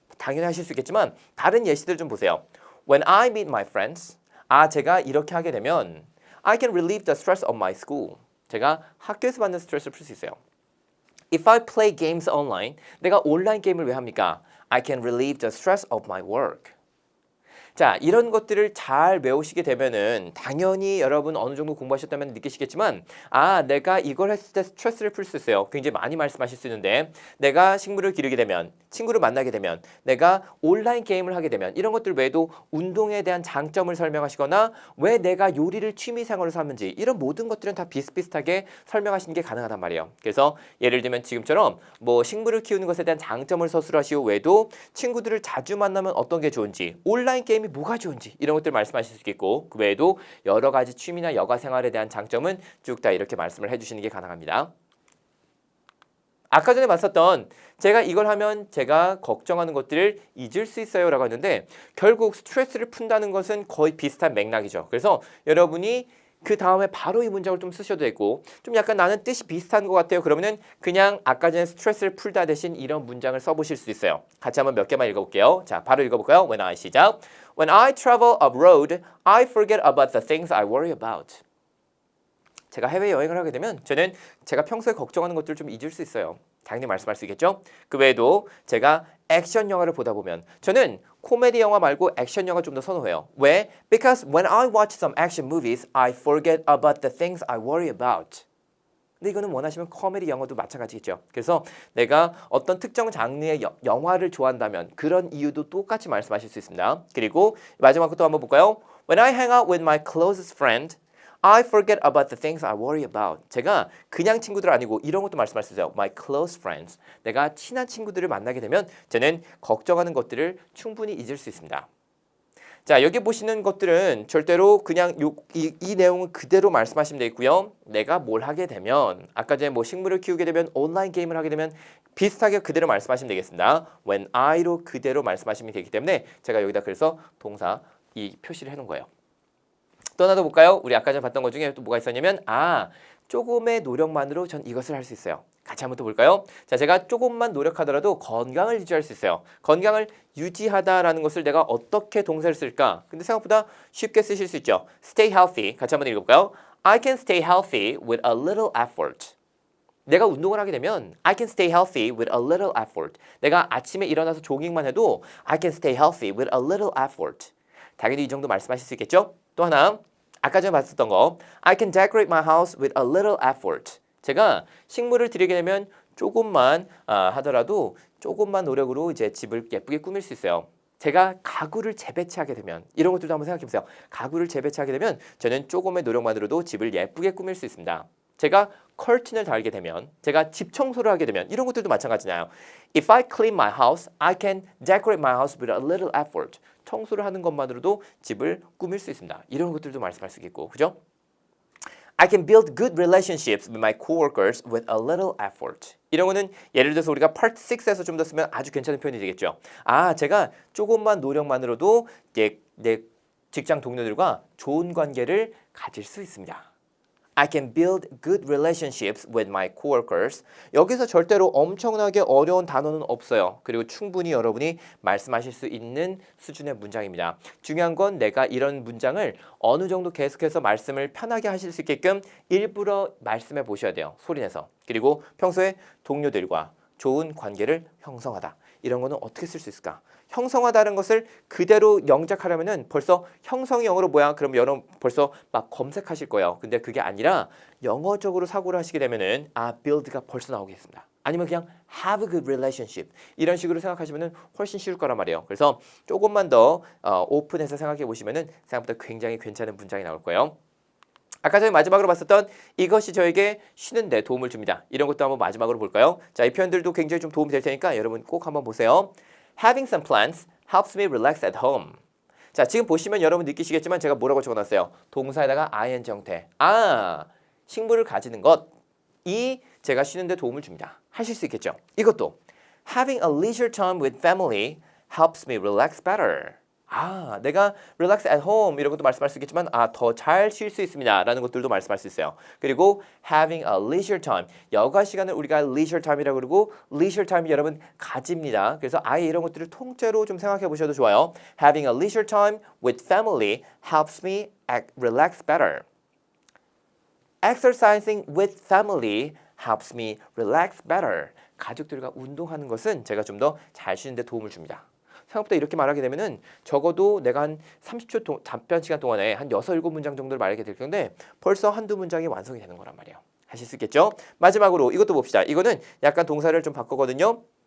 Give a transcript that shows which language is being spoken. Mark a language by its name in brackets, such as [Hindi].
[Korean] 당연히 하실 수 있겠지만 다른 예시들 좀 보세요. [English] When I meet my friends, [Korean] 제가 이렇게 하게 되면 [English] I can relieve the stress of my school. [Korean] 제가 학교에서 받는 스트레스를 풀 수 있어요. [English] If I play games online, [Korean] 내가 온라인 게임을 왜 합니까? [English] I can relieve the stress of my work. [Korean] 자, 이런 것들을 잘 외우시게 되면은 당연히 여러분 어느 정도 공부하셨다면 느끼시겠지만 내가 이걸 했을 때 스트레스를 풀 수 있어요. 굉장히 많이 말씀하실 수 있는데 내가 식물을 기르게 되면 친구를 만나게 되면 내가 온라인 게임을 하게 되면 이런 것들 외에도 운동에 대한 장점을 설명하시거나 왜 내가 요리를 취미생활로 삼는지 이런 모든 것들은 다 비슷비슷하게 설명하시는 게 가능하단 말이에요. 그래서 예를 들면 지금처럼 뭐 식물을 키우는 것에 대한 장점을 서술하시고 외에도 친구들을 자주 만나면 어떤 게 좋은지 온라인 게임이 뭐가 좋은지 이런 것들 말씀하실 수 있겠고 그 외에도 여러 가지 취미나 여가 생활에 대한 장점은 쭉 다 이렇게 말씀을 해주시는 게 가능합니다. 아까 전에 봤었던 제가 이걸 하면 제가 걱정하는 것들을 잊을 수 있어요 라고 했는데 결국 스트레스를 푼다는 것은 거의 비슷한 맥락이죠. 그래서 여러분이 그 다음에 바로 이 문장을 좀 쓰셔도 되고 좀 약간 나는 뜻이 비슷한 것 같아요. 그러면은 그냥 아까 전에 스트레스를 풀다 대신 이런 문장을 써보실 수 있어요. 같이 한번 몇 개만 읽어볼게요. 자, 바로 읽어볼까요? [English] When I [Korean] 시작. [English] When I travel abroad, I forget about the things I worry about. [Korean] 제가 해외여행을 하게 되면 저는 제가 평소에 걱정하는 것들을 좀 잊을 수 있어요. 당연히 말씀할 수 있겠죠? 그 외에도 제가 액션 영화를 보다 보면 저는 코미디 영화 말고 액션 영화 좀 더 선호해요. 왜? [English] Because when I watch some action movies, I forget about the things I worry about. [Korean] 근데 이거는 원하시면 코미디 영화도 마찬가지겠죠. 그래서 내가 어떤 특정 장르의 영화를 좋아한다면 그런 이유도 똑같이 말씀하실 수 있습니다. 그리고 마지막 것도 한번 볼까요? [English] When I hang out with my closest friend, I forget about the things I worry about. [Korean] 제가 그냥 친구들 아니고 이런 것도 말씀할 수 있어요. [English] My close friends. [Korean] 내가 친한 친구들을 만나게 되면 저는 걱정하는 것들을 충분히 잊을 수 있습니다. 자, 여기 보시는 것들은 절대로 그냥 이 내용은 그대로 말씀하시면 되겠고요. 내가 뭘 하게 되면 아까 전에 뭐 식물을 키우게 되면 온라인 게임을 하게 되면 비슷하게 그대로 말씀하시면 되겠습니다. [English] When I [Korean] 로 그대로 말씀하시면 되기 때문에 제가 여기다 그래서 동사 이 표시를 해놓은 거예요. 또 하나 더 볼까요? 우리 아까 전에 봤던 것 중에 또 뭐가 있었냐면 조금의 노력만으로 전 이것을 할 수 있어요. 같이 한번 또 볼까요? 자, 제가 조금만 노력하더라도 건강을 유지할 수 있어요. 건강을 유지하다라는 것을 내가 어떻게 동사를 쓸까? 근데 생각보다 쉽게 쓰실 수 있죠. [English] Stay healthy. [Korean] 같이 한번 읽어볼까요? [English] I can stay healthy with a little effort. [Korean] 내가 운동을 하게 되면 [English] I can stay healthy with a little effort. [Korean] 내가 아침에 일어나서 조깅만 해도 [English] I can stay healthy with a little effort. [Korean] 당연히 이 정도 말씀하실 수 있겠죠? 또 하나 아까 전에 봤었던 거 [English] I can decorate my house with a little effort. [Korean] 제가 식물을 들이게 되면 조금만 하더라도 조금만 노력으로 이제 집을 예쁘게 꾸밀 수 있어요. 제가 가구를 재배치하게 되면 이런 것들도 한번 생각해 보세요. 가구를 재배치하게 되면 저는 조금의 노력만으로도 집을 예쁘게 꾸밀 수 있습니다. 제가 커튼을 달게 되면 제가 집 청소를 하게 되면 이런 것들도 마찬가지잖아요. [English] If I clean my house, I can decorate my house with a little effort. [Korean] 청소를 하는 것만으로도 집을 꾸밀 수 있습니다. 이런 것들도 말씀할 수 있겠고, 그죠? [English] I can build good relationships with my coworkers with a little effort. [Korean] 이런 거는 예를 들어서 우리가 Part 6에서 좀 더 쓰면 아주 괜찮은 표현이 되겠죠. 제가 조금만 노력만으로도 내 직장 동료들과 좋은 관계를 가질 수 있습니다. [English] I can build good relationships with my coworkers. [Korean] 여기서 절대로 엄청나게 어려운 단어는 없어요. 그리고 충분히 여러분이 말씀하실 수 있는 수준의 문장입니다. 중요한 건 내가 이런 문장을 어느 정도 계속해서 말씀을 편하게 하실 수 있게끔 일부러 말씀해 보셔야 돼요. 소리내서. 그리고 평소에 동료들과 좋은 관계를 형성하다. 이런 거는 어떻게 쓸 수 있을까? 형성하다는 것을 그대로 영작하려면은 벌써 형성이 영어로 뭐야? 그럼 여러분 벌써 막 검색하실 거예요. 근데 그게 아니라 영어적으로 사고를 하시게 되면은 build가 벌써 나오겠습니다. 아니면 그냥 [English] have a good relationship [Korean] 이런 식으로 생각하시면은 훨씬 쉬울 거란 말이에요. 그래서 조금만 더 오픈해서 생각해 보시면은 생각보다 굉장히 괜찮은 문장이 나올 거예요. 아까 전에 마지막으로 봤었던 이것이 저에게 쉬는데 도움을 줍니다. 이런 것도 한번 마지막으로 볼까요? 자, 이 표현들도 굉장히 좀 도움이 될 테니까 여러분 꼭 한번 보세요. [English] Having some plants helps me relax at home. [Korean] 자, 지금 보시면 여러분 느끼시겠지만 제가 뭐라고 적어놨어요? 동사에다가 ing 형태. 식물을 가지는 것이 제가 쉬는데 도움을 줍니다. 하실 수 있겠죠? 이것도 [English] Having a leisure time with family helps me relax better. [Korean] 내가 [English] relax at home [Korean] 이런 것도 말씀할 수 있겠지만 더 잘 쉴 수 있습니다 라는 것들도 말씀할 수 있어요. 그리고 [English] having a leisure time [Korean] 여가 시간을 우리가 leisure time이라고 그러고 leisure time이 여러분 가집니다. 그래서 아예 이런 것들을 통째로 좀 생각해 보셔도 좋아요. [English] Having a leisure time with family helps me relax better. Exercising with family helps me relax better. [Korean] 가족들과 운동하는 것은 제가 좀 더 잘 쉬는데 도움을 줍니다. 생각보다 이렇게 말하게 되면은 적어도 내가 한 30초 답변 시간 동안에 한 6, 7문장 정도를 말하게 될 텐데 벌써 한두 문장이 완성이 되는 거란 말이에요. 하실 수 있겠죠? 마지막으로 이것도 봅시다. 이거는 약간 동사를 좀 바꾸거든요.